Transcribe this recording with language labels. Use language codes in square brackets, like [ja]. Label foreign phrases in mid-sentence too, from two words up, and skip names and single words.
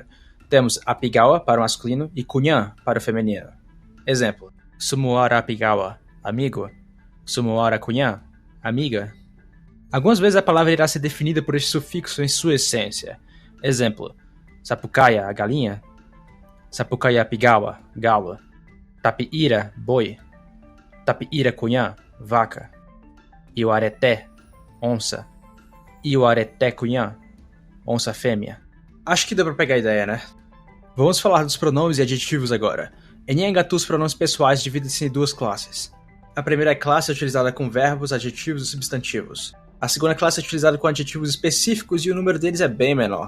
[pt] Temos apigawa para o masculino e kunyan para o feminino. Exemplo, [yrl] Sumuara apigawa, [pt] amigo. [yrl] Sumuora cunhã, [pt] amiga. Algumas vezes a palavra irá ser definida por este sufixo em sua essência. Exemplo, sapucaia, a galinha. [yrl] Sapucaia pigawa, [pt] galo. Tapiira, boi. [yrl] Tapiira cunhã, [pt] vaca. Iuareté, onça. [yrl] Iuareté cunhã, [pt] onça fêmea. Acho que deu pra pegar a ideia, né? Vamos falar dos pronomes e adjetivos agora. Em Nyanhangatu, os pronomes pessoais dividem-se em duas classes. A primeira classe é utilizada com verbos, adjetivos e substantivos. A segunda classe é utilizada com adjetivos específicos e o número deles é bem menor.